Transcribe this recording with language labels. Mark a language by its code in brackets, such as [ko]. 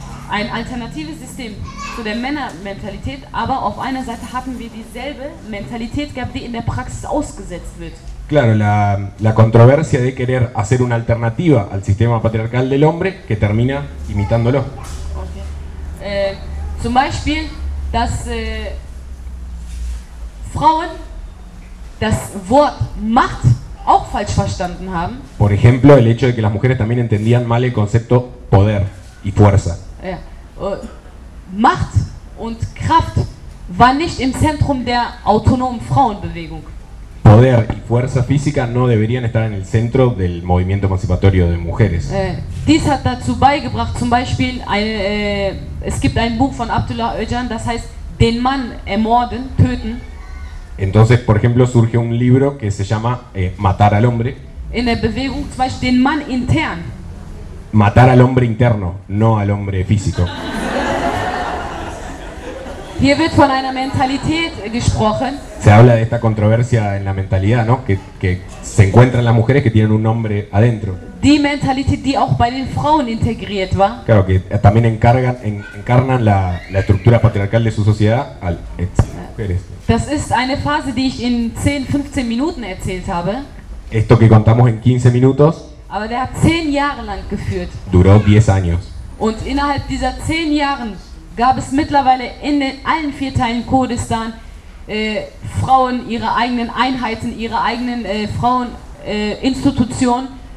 [de] Ein alternatives System zu der Männermentalität, aber auf einer Seite hatten wir dieselbe Mentalität gehabt, die in der Praxis ausgesetzt wird. [es] Claro, la controversia de querer hacer una alternativa al sistema patriarcal del hombre, que termina imitándolo. Okay. [de] Zum Beispiel, dass Frauen das Wort Macht auch falsch verstanden haben. [es] Por ejemplo, el hecho de que las mujeres también entendían mal el concepto poder y fuerza. Ja. [de] Macht und Kraft war nicht im Zentrum der autonomen Frauenbewegung. [es] Poder y fuerza física no deberían estar en el centro del movimiento emancipatorio de mujeres. [de] Dies hat dazu beigebracht, zum Beispiel, es gibt ein Buch von Abdullah Öcalan, das heißt, den Mann ermorden, töten. [es] Entonces, por ejemplo, surge un libro que se llama Matar al Hombre. [de] In der Bewegung, zum Beispiel, den Mann intern. [es] Matar al hombre interno, no al hombre físico. [de] Hier wird von einer Mentalität gesprochen. [es] Se habla de esta controversia en la mentalidad, ¿no? Que se encuentran las mujeres que tienen un hombre adentro. [de] Die Mentalität, die auch bei den Frauen integriert war. [es] Claro, que también encarnan la estructura patriarcal de su sociedad a las mujeres. [de] Das ist eine Phase, die ich in 10-15 Minuten erzählt habe. [es] Esto que contamos en 15 minutos. [de] Aber der hat 10 Jahre lang geführt. [es] Duró 10 años. [de] Und innerhalb dieser 10 Jahren gab es mittlerweile in allen vier Teilen Kurdistan Frauen, ihre eigenen Einheiten, ihre eigenen Fraueninstitutionen.